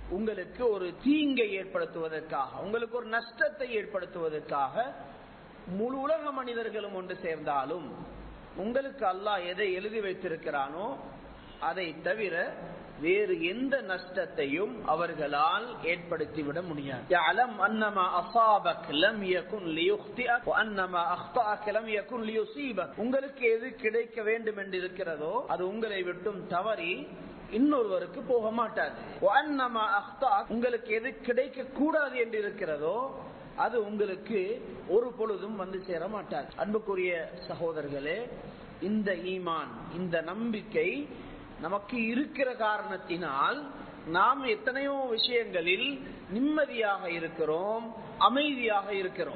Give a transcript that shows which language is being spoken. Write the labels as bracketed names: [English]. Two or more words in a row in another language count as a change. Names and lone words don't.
[Tamil] உங்களுக்கு ஒரு தீங்கை ஏற்படுத்துவதற்காக, உங்களுக்கு ஒரு நஷ்டத்தை ஏற்படுத்துவதற்காக முழு உலக மனிதர்களும் ஒன்று சேர்ந்தாலும் உங்களுக்கு அல்லாஹ் எதை எழுதி வைத்திருக்கிறானோ அதை தவிர வேறு எந்த நஷ்டத்தையும் அவர்களால் ஏற்படுத்திவிட முடியாது. [Arabic] يعلم ان ما اصابك لم يكن ليخطئك وان ما اخطاك لم يكن ليصيبك. [Tamil] உங்களுக்கு எது கிடைக்க வேண்டும் என்று இருக்கிறதோ அது உங்களை விட்டும் தவறி இன்னொருவருக்கு போக மாட்டாது. [Arabic] وان ما اخطاك [Tamil] உங்களுக்கு எது கிடைக்க கூடாது என்று இருக்கிறதோ அது உங்களுக்கு ஒரு பொழுதும் வந்து சேர மாட்டாது. அன்புக்குரிய சகோதரர்களே, இந்த ஈமான், இந்த நம்பிக்கை நமக்கு இருக்கிற காரணத்தினால் நாம் எத்தனையோ விஷயங்களில் நிம்மதியாக இருக்கிறோம், அமைதியாக இருக்கிறோம்.